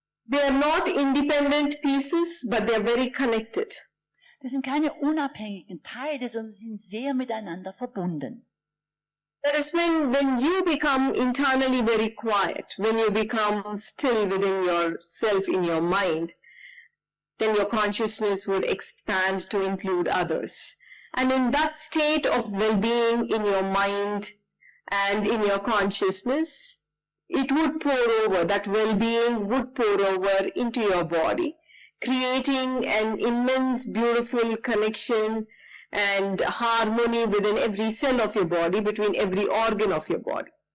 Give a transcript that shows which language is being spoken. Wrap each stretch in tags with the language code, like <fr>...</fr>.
<en>They are not independent pieces, but they are very connected.</en> <de>Das sind keine unabhängigen Teile, sondern sie sind sehr miteinander verbunden.</de> <en>That is when you become internally very quiet, when you become still within yourself in your mind, then your consciousness would expand to include others. And in that state of well-being in your mind and in your consciousness, it would pour over, that well-being would pour over into your body, creating an immense, beautiful connection and harmony within every cell of your body, between every organ of your body.</en>